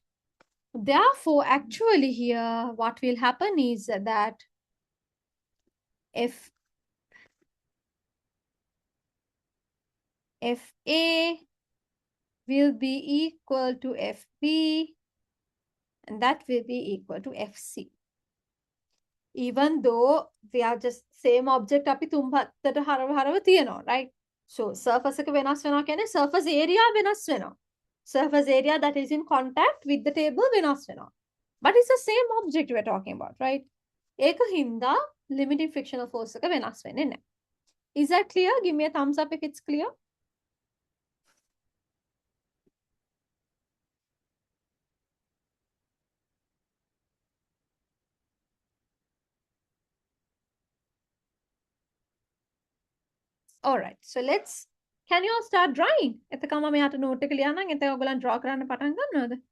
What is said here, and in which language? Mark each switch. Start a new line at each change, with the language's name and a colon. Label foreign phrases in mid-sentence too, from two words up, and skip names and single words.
English: Therefore, actually here, what will happen is that if FA will be equal to FB, and that will be equal to FC. Even though they are just same object
Sinhala: අපි තුන් පැත්තට හරව තියෙනවා,
English: right? So surface
Sinhala: එක වෙනස් වෙනවා කියන්නේ
English: surface area
Sinhala: වෙනස් වෙනවා.
English: Surface area that is in contact with the table
Sinhala: වෙනස් වෙනවා.
English: But it's the same object we're talking about, right?
Sinhala: ඒක හින්දා
English: limiting frictional force
Sinhala: එක වෙනස් වෙන්නේ නැහැ.
English: Is that clear? Give me a thumbs up if it's clear. All right, so can you all start drawing?
Sinhala: එතකම මම යාට note එක ලියන්නම්. එතකොට ඔයගොල්ලන් draw කරන්න පටන් ගන්නවද?